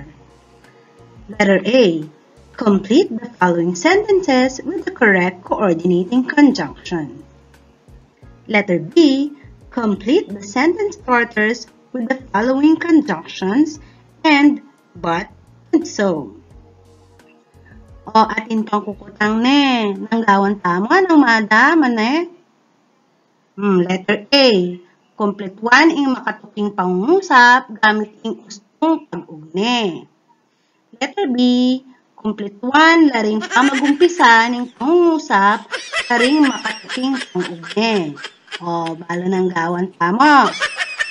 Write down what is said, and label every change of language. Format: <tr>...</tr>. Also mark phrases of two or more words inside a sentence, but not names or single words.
<en>Letter A. Complete the following sentences with the correct coordinating conjunction. Letter B. Complete the sentence starters with the following conjunctions and, but, and so.</en> <pam>O, atin pang kukutang ne. Nanggawan tamo, anong maadaman ne?</pam> <en>Letter A.</en> <pam>Complete 1 ing makatuking pangungusap gamit ing ustong pag-ugne.</pam> <en>Letter B.</en> <pam>Complete 1 laring pamagumpisa ning pangungusap laring makatuking pang-ugne. O, balo ng gawan pa mo.</pam>